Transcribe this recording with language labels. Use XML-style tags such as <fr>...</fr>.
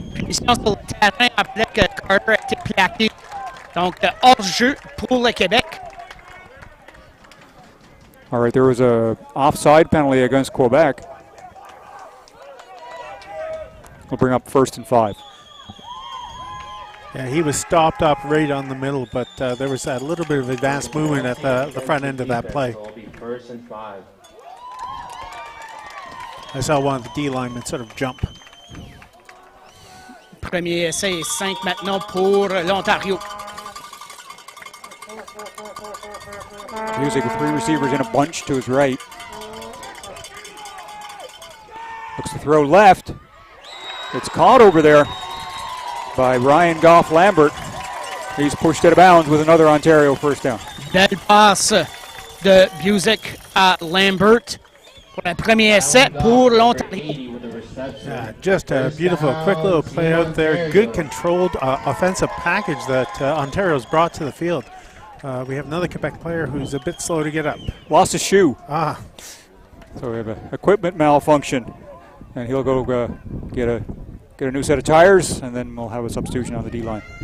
<fr>mission sur le terrain après que Carter a été plaqué. Donc, hors-jeu pour le Québec.</fr> <en>All right, there was a offside penalty against Quebec. We'll bring up 1st and 5. Yeah, he was stopped up right on the middle, but there was a little bit of advanced movement at the front end of that play. So it'll be 1st and 5. I saw one of the D linemen sort of jump.</en> <fr>Premier essai et 5 maintenant pour l'Ontario.</fr> <en>Music with 3 receivers in a bunch to his right. Looks to throw left. It's caught over there by Ryan Goff-Lambert. He's pushed out of bounds with another Ontario first down.</en> <fr>Belle passe de Busick à Lambert pour le premier essai pour l'Ontario.</fr> <en>Yeah, just a beautiful, quick little play out there. Good controlled offensive package that Ontario's brought to the field. We have another Quebec player who's a bit slow to get up. Lost a shoe. So we have an equipment malfunction. And he'll go get a new set of tires, and then we'll have a substitution on the D-line.</en>